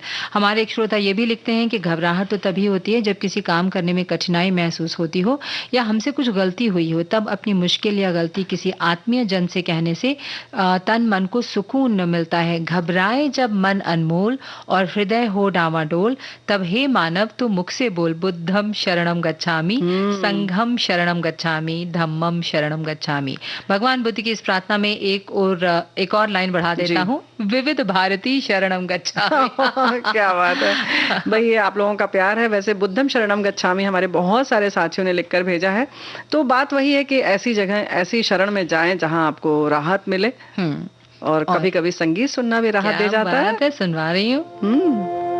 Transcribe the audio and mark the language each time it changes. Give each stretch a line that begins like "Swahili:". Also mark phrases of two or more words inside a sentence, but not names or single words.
Hindi: हमारे एक श्रोता ये भी लिखते हैं कि घबराहट तो तभी होती है जब किसी काम करने में कठिनाई महसूस होती हो या हमसे कुछ गलती हुई हो। तब अपनी मुश्किल या गलती किसी आत्मीय जन से कहने से तन मन को सुकून मिलता है। घबराए जब मन अनमोल और हृदय हो डावाडोल, तब हे मानव तू मुख से बोल,
Pali: बुद्धम शरणम गच्छामि, संघम शरणम गच्छामि, धम्मम शरणम गच्छामि।
Hindi: भगवान बुद्ध की इस प्रार्थना में एक और लाइन बढ़ा देता हूँ, विविध भारती
Pali: शरणम गच्छामि।
Hindi: क्या बात है भाई, ये आप लोगों का प्यार है। वैसे
Pali: बुद्धम शरणम गच्छामि
Hindi: हमारे बहुत सारे साथियों ने लिखकर भेजा है। तो बात वही है कि ऐसी जगह, ऐसी शरण में जाएं जहां आपको राहत मिले। और कभी कभी संगीत सुनना भी राहत दे जाता है। सुनवा रही हूँ।